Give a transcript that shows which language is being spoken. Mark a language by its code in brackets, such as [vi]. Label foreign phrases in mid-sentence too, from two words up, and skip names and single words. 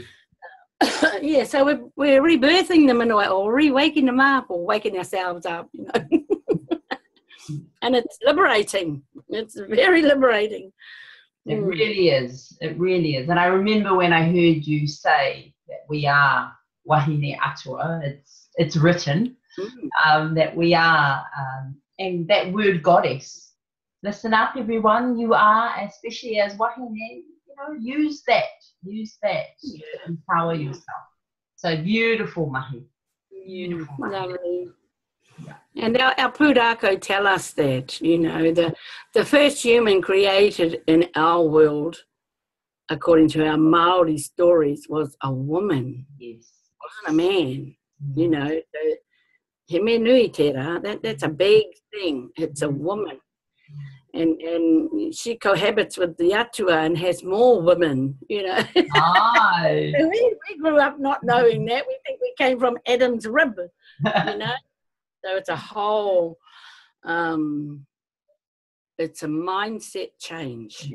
[en] Yeah, so we're rebirthing them in a way, or re-waking them up, or waking ourselves up, you know. And it's liberating. It's very liberating. It really is. It really is. And I remember when I heard you say that we are [mi] wahine atua, [en] it's written, that we are, and that word goddess. Listen up, everyone. You are, especially as wahine, you know, use that to empower yourself. So beautiful, mahi. Beautiful, mahi. Lovely. Yeah. And our pūrākau tell us that, you know, the first human created in our world, according to our Māori stories, was a woman. Yes. Wasn't a man. You know, [mi] he me nui tera, [en] that's a big thing. It's a woman. And she cohabits with the atua and has more women, you know. So we grew up not knowing that. We think we came from Adam's rib, you know. So it's a whole, it's a mindset change.